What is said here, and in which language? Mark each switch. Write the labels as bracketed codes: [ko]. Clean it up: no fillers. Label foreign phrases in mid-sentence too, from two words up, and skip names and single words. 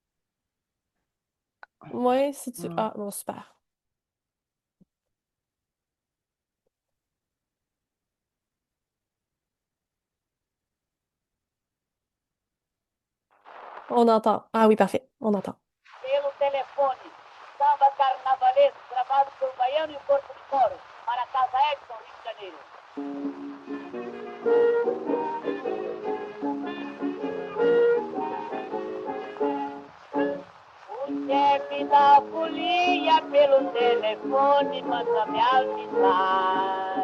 [fr] Ouais, si tu... Ah. Ah, bon, super. On entend. Ah oui, parfait. On entend. [pt] Pelo telefone, samba carnavalesco gravado por Baiano e Corpo de Coro, para a Casa Edson, Rio de Janeiro. O chefe da folia pelo telefone manda me avisar.